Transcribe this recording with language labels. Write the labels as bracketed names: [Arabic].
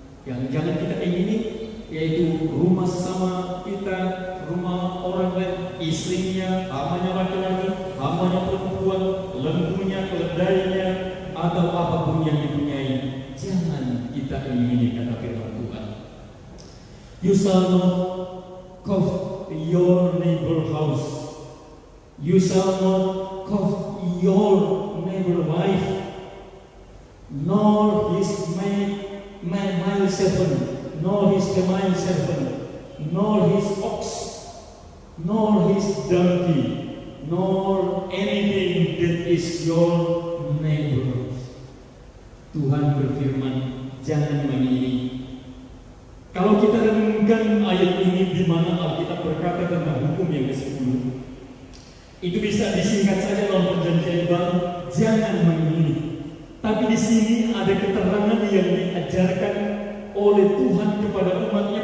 [Indonesian] Yang jangan kita ingini yaitu rumah sesama kita, rumah orang lain, istrinya, hambanya laki-laki, hambanya perempuan, lembunya, keledainya, atau apapun yang dipunyai. Jangan kita ingini, kata firman Tuhan. [English] You shall not covet your neighbor house. You shall not covet your neighbor wife, nor his male servant, nor his female servant, nor his ox, nor his donkey, nor anything that is your neighbor. [Indonesian] Tuhan berfirman, jangan mengingini. Kalau kita renungkan ayat ini, di mana Alkitab berkata tentang hukum yang ke-10, itu bisa disingkat saja dalam Perjanjian Baru, jangan mengingini. Tapi di sini ada keterangan yang diajarkan oleh Tuhan kepada umatnya.